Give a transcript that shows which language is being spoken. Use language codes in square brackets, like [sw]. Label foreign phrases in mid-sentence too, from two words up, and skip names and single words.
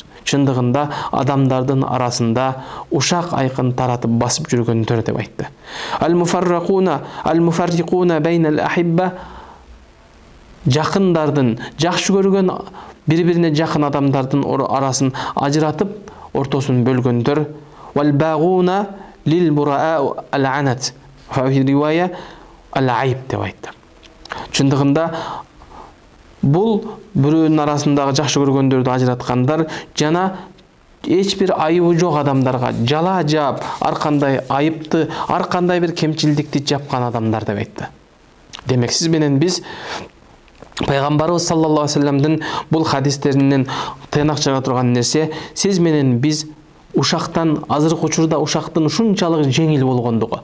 [ky] Чындыгында адамдардын арасында ушак айкын таратып басып жүргөндөр деп айтты. [ar] «المفرقون بين الأحبة», [ky] жакындардын, жакшы көргөн бири-бирине жакын адамдардын арасын ажыратып, ортосун бөлгөндөр. [ar] «والباغون للبراء العنت في رواية العيب» [ky] деп айтты. Чындыгында бул бирөөнүн арасындагы жакшы көргөндөрдү ажыраткандар жана эч бир айыбы жок адамдарга жала жаап, ар кандай айыпты, ар кандай бир кемчилдикти жапкан адамдар деп айтты. Демек, сиз менен биз Пайгамбарыбыз [ar] صلى الله عليه وسلم [ky] бул хадистеринен тыйнак чыга турган нерсе, сиз менен биз ушактан, азыркы учурда ушактын ушунчалык жеңил болгондугу.